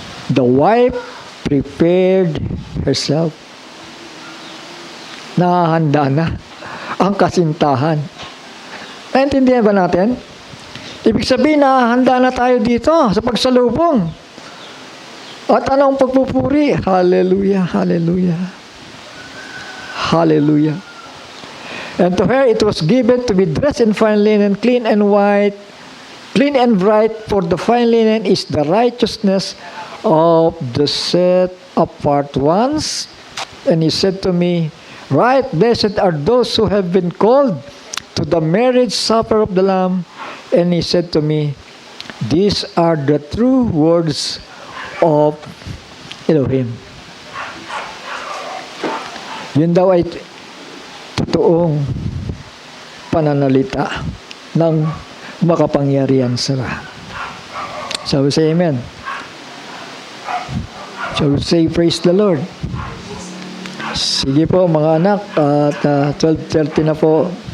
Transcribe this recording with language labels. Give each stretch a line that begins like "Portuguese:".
English: The wife prepared herself.
Filipino: Nakahanda na ang kasintahan. Naintindihan ba natin? Ibig sabihin, nakahanda na tayo dito sa pagsalubong. At anong pagpupuri? Hallelujah, hallelujah, hallelujah.
English: And to her it was given to be dressed in fine linen, clean and white, clean and bright, for the fine linen is the righteousness of the set apart ones. And he said to me, right, blessed are those who have been called to the marriage supper of the Lamb. And he said to me, these are the true words of Elohim.
Filipino: Yun daw ay totoong pananalita ng makapangyarihan sa lahat.
English: So we say amen. So we say praise the Lord.
Filipino: Sige po mga anak, at 12:30 na po.